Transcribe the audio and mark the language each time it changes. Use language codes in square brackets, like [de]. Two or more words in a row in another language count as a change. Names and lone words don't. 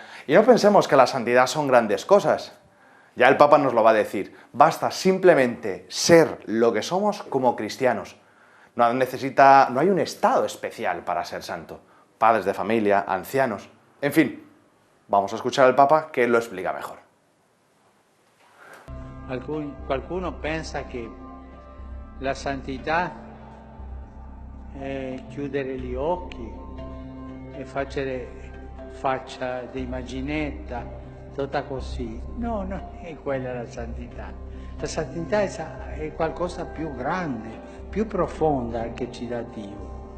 [es] Y no pensemos que la santidad son grandes cosas. Ya el Papa nos lo va a decir. Basta simplemente ser lo que somos como cristianos. No hay un estado especial para ser santo. Padres de familia, ancianos, en fin. Vamos a escuchar al Papa que lo explica mejor. [it] Qualcuno pensa che la santità è chiudere gli occhi e faccia di immaginetta, tutta così. No, non è quella la santità. La santità è qualcosa più grande, più profonda che ci dà Dio.